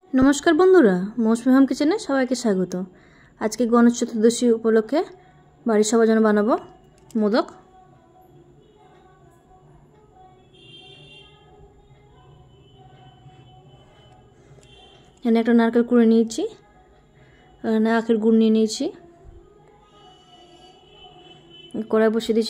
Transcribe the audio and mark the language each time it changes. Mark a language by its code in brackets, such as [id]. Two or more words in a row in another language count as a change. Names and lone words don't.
[bn] নমস্কার বন্ধুরা মৌসুমী হোম কিচেনে সবাইকে স্বাগত। আজকে গণেশ চতুর্দশী উপলক্ষে বাড়ির সবার জন্য বানাবো মোদক। এখানে একটা নারকেল কুড়ে নিয়েছি, এখানে আখের গুড় নিয়ে নিয়েছি, কড়াই বসিয়ে দিয়েছি।